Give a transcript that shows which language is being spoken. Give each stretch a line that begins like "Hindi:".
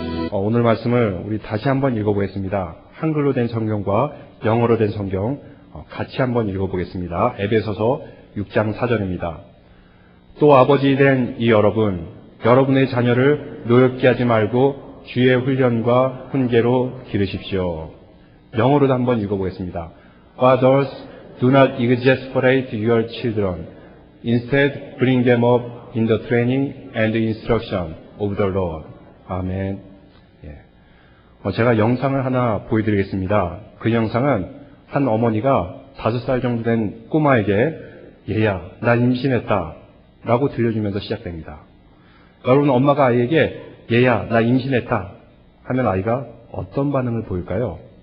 Korean: 오늘 말씀을 우리 다시 한번 읽어보겠습니다. 한글로 된 성경과 영어로 된 성경 같이 한번 읽어보겠습니다. 에베소서 6장 4절입니다. 또 아버지 된 이 여러분, 여러분의 자녀를 노엽게 하지 말고 주의 훈련과 훈계로 기르십시오. 영어로도 한번 읽어보겠습니다.
English: Fathers, do not exasperate your children. Instead, bring them up in the training and instruction of the Lord.
Korean: 아멘. 제가 영상을 하나 보여드리겠습니다. 그 영상은 한 어머니가 5살 정도 된 꼬마에게 얘야, 나 임신했다 라고 들려주면서 시작됩니다. 여러분, 엄마가 아이에게 얘야, 나 임신했다 하면 아이가 어떤 반응을 보일까요?